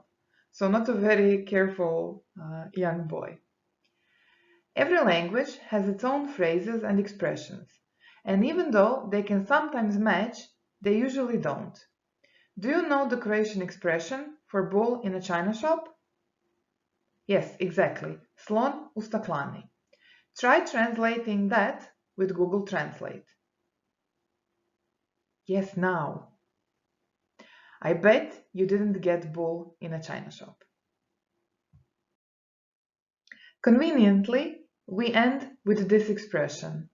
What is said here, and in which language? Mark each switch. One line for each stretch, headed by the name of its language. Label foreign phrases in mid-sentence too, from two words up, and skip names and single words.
English: So not a very careful young boy. Every language has its own phrases and expressions, and even though they can sometimes match, they usually don't. Do you know the Croatian expression for bull in a china shop? Yes, exactly.
Croatian: Slon u staklani.
English: Try translating that with Google Translate. Yes, now. I bet you didn't get bull in a china shop. Conveniently, we end with this expression.